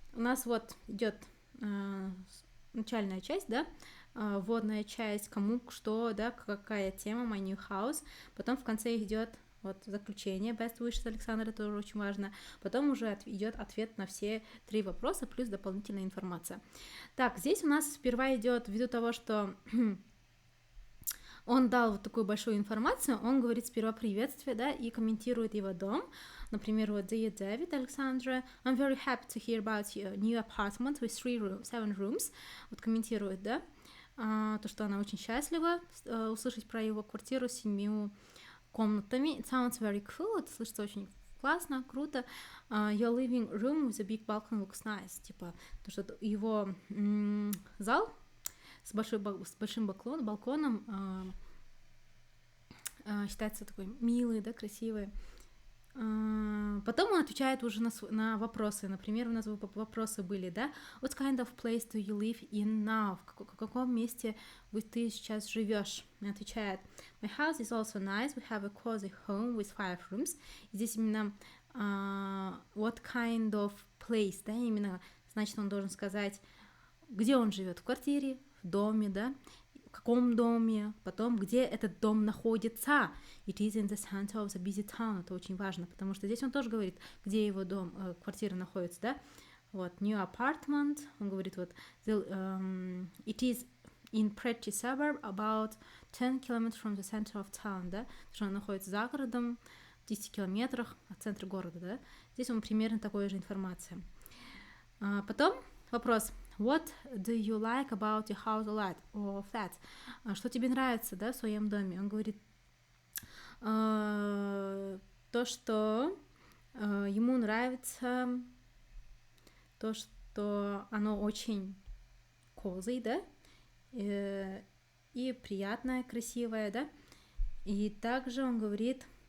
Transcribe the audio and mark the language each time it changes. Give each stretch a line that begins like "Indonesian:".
Russian: У нас вот идет начальная часть, да, вводная часть, кому, что, да, какая тема,
English: my new house,
Russian: потом в конце идет вот заключение,
English: best wishes
Russian: Александра, тоже очень важно, потом уже идет ответ на все 3 вопроса, плюс дополнительная информация. Так, здесь у нас сперва идет, ввиду того, что он дал вот такую большую информацию, он говорит сперва приветствие, да, и комментирует его дом. Например, вот
English: Dear David, Alexandra, I'm very happy to hear about your new apartment with 7 rooms.
Russian: Вот комментирует, да, то, что она очень счастлива услышать про его квартиру с 7 комнатами.
English: It sounds very cool,
Russian: это слышится очень классно, круто.
English: Your living room with a big balcony looks nice.
Russian: Типа, то, что его зал с большим балконом считается такой милый, да, красивый. Потом он отвечает уже на вопросы. Например, у нас вопросы были, да?
English: What kind of place do you live in now?
Russian: В каком месте ты сейчас живешь? Он отвечает,
English: My house is also nice. We have a cozy home with 5 rooms.
Russian: И здесь именно
English: what kind of place,
Russian: да? Именно, значит, он должен сказать, где он живет, в квартире, в доме, да? В каком доме, потом, где этот дом находится.
English: It is in the center of the busy town.
Russian: Это очень важно, потому что здесь он тоже говорит, где его дом, квартира находится, да. Вот,
English: new apartment,
Russian: он говорит, вот,
English: it is in pretty suburb about 10 kilometers from the center of town,
Russian: да, что он находится за городом, в 10 километрах от центра города, да. Здесь он примерно такой же информация. Потом вопрос.
English: What do you like about your house or flat?
Russian: Что тебе нравится, да, в своем доме? Он говорит то, что ему нравится, то, что оно очень cozy, да, и приятное, красивое, да. И также он говорит